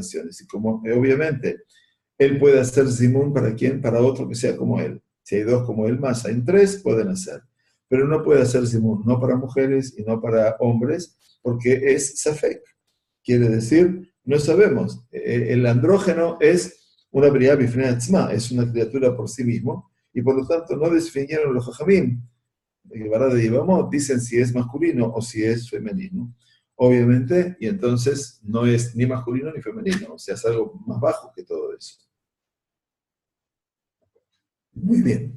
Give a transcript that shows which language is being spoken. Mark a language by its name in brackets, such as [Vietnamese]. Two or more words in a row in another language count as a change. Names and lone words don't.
[Spanish] Y como obviamente él puede hacer zimun para quien, para otro que sea como él. Si hay dos como él más, hay tres, pueden hacer. Pero no puede hacer zimun, no para mujeres y no para hombres, porque es safek. Quiere decir, no sabemos. El andrógeno es una [Hebrew] בריה בפני עצמה, [Spanish] es una criatura por sí mismo, y por lo tanto no definieron los jajamim, de Yevamot, dicen si es masculino o si es femenino. Obviamente, y entonces no es ni masculino ni femenino, o sea, es algo más bajo que todo eso. Muy bien.